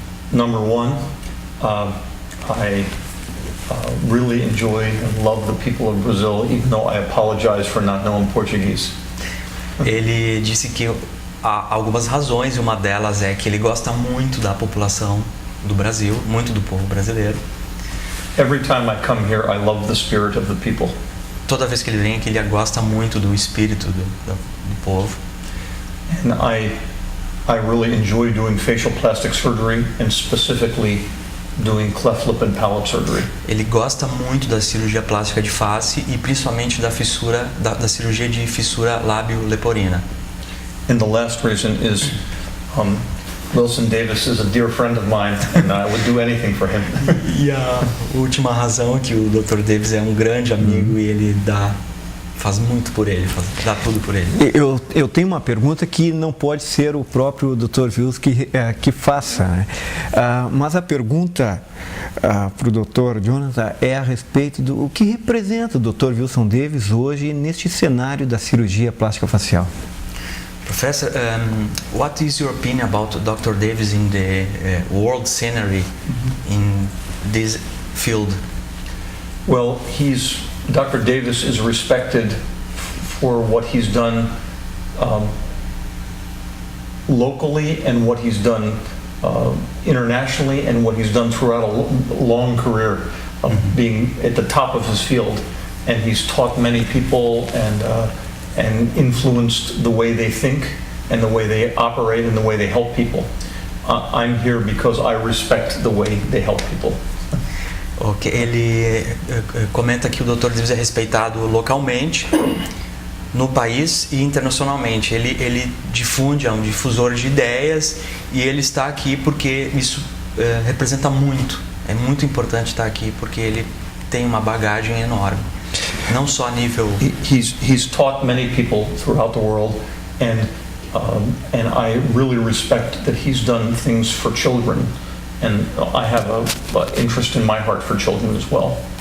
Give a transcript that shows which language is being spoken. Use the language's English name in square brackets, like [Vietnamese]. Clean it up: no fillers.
[English] Number one, I really enjoy and love the people of Brazil, even though I apologize for not knowing Portuguese. [Portuguese] Ele disse que há algumas razões, e uma delas é que ele gosta muito da população do Brasil, muito do povo brasileiro. [English] Every time I come here, I love the spirit of the people. [Portuguese] Toda vez que ele vem aqui, ele gosta muito do espírito do povo. [English] And I really enjoy doing facial plastic surgery, and specifically doing cleft lip and palate surgery. [Portuguese] Ele gosta muito da cirurgia plástica de face e principalmente da fissura, da cirurgia de fissura lábio-leporina. [English] And the last reason is Wilson Davis is a dear friend of mine, and I would do anything for him. [Portuguese] E a última razão é que o Dr. Davis é um grande amigo e ele faz muito por ele, dá tudo por ele. Eu tenho uma pergunta que não pode ser o próprio Dr. Wilson que faça, né? Mas a pergunta para o Dr. Jonathan é a respeito do que representa o Dr. Wilson Davis hoje neste cenário da cirurgia plástica facial. [English] Professor, what is your opinion about Dr. Davis in the world scenery in this field? Well, Dr. Davis is respected for what he's done locally and what he's done internationally and what he's done throughout a long career of being at the top of his field. And he's taught many people and influenced the way they think and the way they operate and the way they help people. I'm here because I respect the way they help people. [Portuguese] Okay. Ele comenta que o Dr. Davis é respeitado localmente, no país e internacionalmente. Ele difunde, é um difusor de ideias e ele está aqui porque isso representa muito. É muito importante estar aqui porque ele tem uma bagagem enorme. Não só a nível... [English] He's taught many people throughout the world, and And I really respect that he's done things for children, and I have a interest in my heart for children as well.